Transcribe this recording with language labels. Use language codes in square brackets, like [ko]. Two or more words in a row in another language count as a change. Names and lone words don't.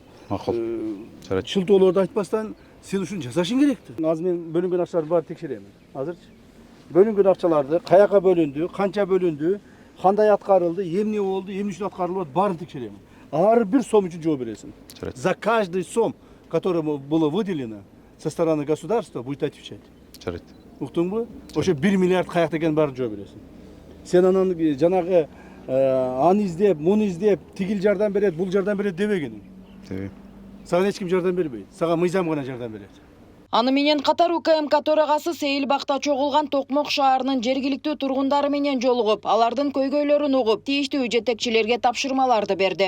[ky] Макул. Жарайт. шылтоолорду айтпастан сен ушуну жасашың керекти. Азыр мен бөлүнгөн акчаларды баары текшеремин. Азырчы бөлүнгөн акчаларды каяка бөлүндү, канча бөлүндү, кандай аткарылды, эмне болду, эмне үчүн аткарылып атат, баарын текшеремин. Ар бир сом үчүн жооп бересиң. Жарайт. [ru] За каждый сом, который было выделено со стороны государства, будет отвечать. [ky] Жарайт. Уктуңбу? Ошо 1 миллиард каякта экенин баарын жооп бересиң. Сен анан жанагы аны издеп, муну издеп, тигил жардам берет, бул жардам берет дебегениң. Теги. Сага эч ким жардам бербейт. Сага мыйзам гана жардам берет. Аны менен катар УКМК төрагасы сейил бакта чогулган Токмок шаарынын жергиликтүү тургундары менен жолугуп, алардын көйгөйлөрүн угуп, тийиштүү жетекчилерге тапшырмаларды берди.